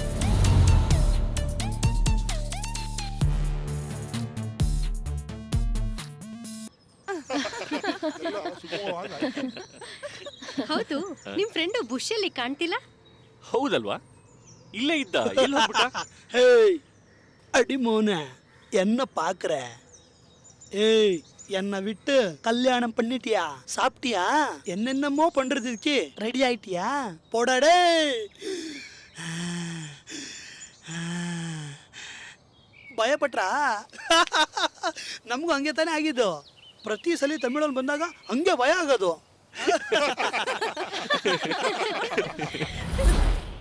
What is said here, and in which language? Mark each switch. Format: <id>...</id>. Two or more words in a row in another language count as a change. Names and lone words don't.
<kn>ಹೌದು, ನಿಮ್ ಫ್ರೆಂಡು ಬುಷಲ್ಲಿ ಕಾಣ್ತಿಲ್ಲ? ಹೌದಲ್ವಾ? ಇಲ್ಲೇ ಇದ್ದ, ಎಲ್ಲಿ ಹೋಗ್ಬಿಟ್ಟ?</kn> <ta>ஹேய் அடிமோன என்ன பாக்குற? ஏய் என்ன விட்டு கல்யாணம் பண்ணிட்டியா? சாப்பிட்டியா? என்னென்னமோ பண்றதுக்கு ரெடி ஆயிட்டியா? போடாடே.</ta> <kn>ಭಯಪಟ್ರಾ? ನಮಗೂ ಹಂಗೆ ತಾನೇ ಆಗಿದ್ದು. ಪ್ರತಿ ಸಲ ತಮಿಳಲ್ಲಿ ಬಂದಾಗ ಹಂಗೆ ಭಯ ಆಗೋದು.</kn>